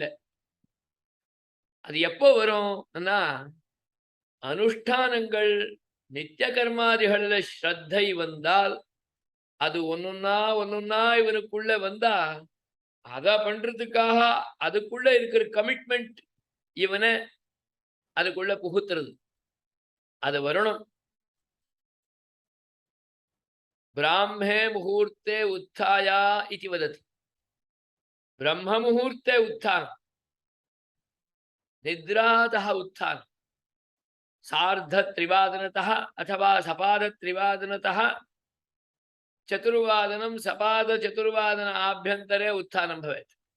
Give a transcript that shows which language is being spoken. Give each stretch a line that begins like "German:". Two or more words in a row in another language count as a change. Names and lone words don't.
Tamil: அது எப்போ வரும்னா, அனுஷ்டானங்கள் நித்திய கர்மாதிகள்ல ஸ்ரத்தை வந்தால், அது ஒன்னொன்னா இவனுக்குள்ள வந்தா, அத பண்றதுக்காக அதுக்குள்ள இருக்கிற கமிட்மெண்ட் இவனை அதுக்குள்ள புகுத்துறது. அது வரணும்.
Sanskrit: ब्राह्मे मुहूर्ते उत्थाया इति वदति. ब्रह्म मुहूर्ते उत्थान, निद्रातः उत्थान, सार्धत्रिवादनतः अथवा सपादत्रिवादनतः चतुर्वादनं सपादचतुर्वादन आभ्यन्तरे उत्थानं भवेत्.